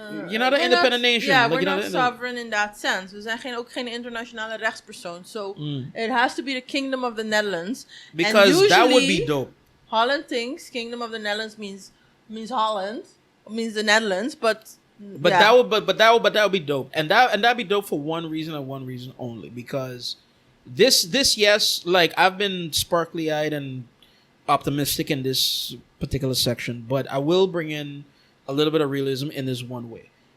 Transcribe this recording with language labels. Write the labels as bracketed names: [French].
[English] you're not an independent nation. Yeah, we're not sovereign in that sense. [Dutch] We zijn ook geen internationale rechtspersoon. [English] So it has to be the Kingdom of the Netherlands. Because that would be dope. Holland thinks Kingdom of the Netherlands means Holland, means the Netherlands, but yeah. that would be dope, and that'd be dope for one reason and one reason only, because this yes, like, I've been sparkly eyed and optimistic in this particular section, but I will bring in a little bit of realism in this one way.